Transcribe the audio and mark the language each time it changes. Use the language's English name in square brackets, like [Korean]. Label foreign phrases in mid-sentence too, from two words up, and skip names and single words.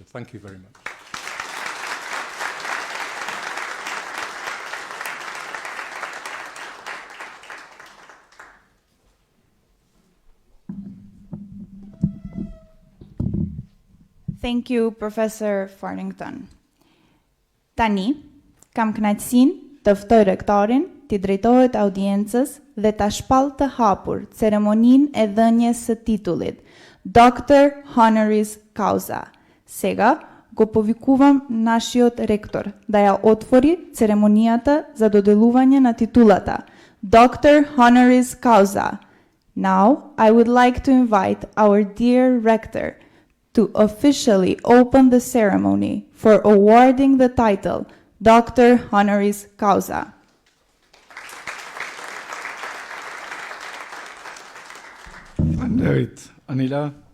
[English] Thank you very much. Thank you, Professor Farrington. [Albanian] Tani, kam kënaqësinë të ftoj rektorin të drejtohet audiencës dhe ta shpall të hapur ceremoninë e dhënies së titullit Doctor Honoris Causa. [Macedonian] Сега го повикувам нашиот ректор да ја отвори церемонијата за доделување на титулата Doctor Honoris Causa. [English] Now, I would like to invite our dear rector to officially open the ceremony for awarding the title Doctor Honoris Causa. Great, Anila.